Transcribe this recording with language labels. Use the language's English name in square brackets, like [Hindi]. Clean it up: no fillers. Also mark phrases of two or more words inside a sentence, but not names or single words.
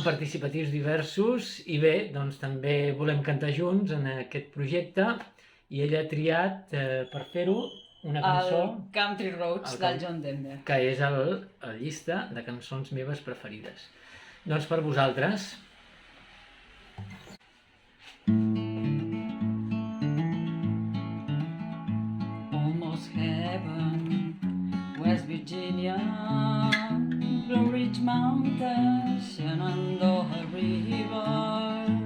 [Catalan] participatius diversos, i bé, doncs també volem cantar junts en aquest projecte, i ella ha triat per fer-ho una cançó El Country Roads el del John Denver. que és la llista de cançons meves preferides. Doncs per vosaltres. [English] Almost heaven, West Virginia, Blue Ridge Mountains, Shenandoah River.